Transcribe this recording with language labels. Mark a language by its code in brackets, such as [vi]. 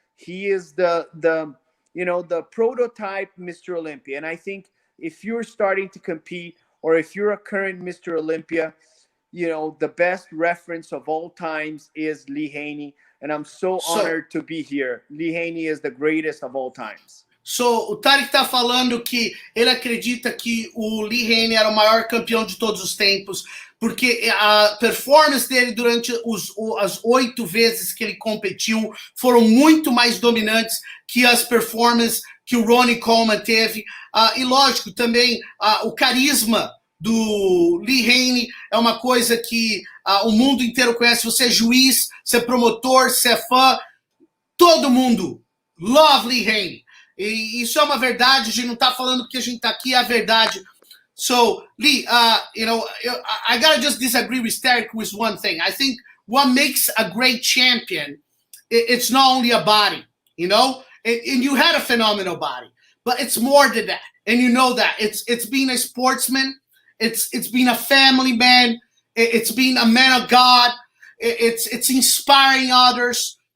[en] He is the prototype Mr. Olympia. And I think if you're starting to compete, or if you're a current Mr. Olympia, the best reference of all times is Lee Haney. And I'm so honored to be here. Lee Haney is the greatest of all times. [pt] So, o Tarek está falando que ele acredita que o Lee Haney era o maior campeão de todos os tempos, porque a performance dele durante as 8 vezes que ele competiu foram muito mais dominantes que as performances que o Ronnie Coleman teve. E lógico, também o carisma do Lee Haney é uma coisa que o mundo inteiro conhece. Você é juiz, você é promotor, você é fã, todo mundo [en] love [pt] Lee Haney. E isso é uma verdade, a gente não está falando porque a gente está aqui, é a verdade. [en] So, Lee, you know, I gotta just disagree with Derek with one thing. I think what makes a great champion, it's not only a body, you know? And you had a phenomenal body, but it's more than that. And you know that. It's being a sportsman, it's being a family man, it's being a man of God, it's inspiring others.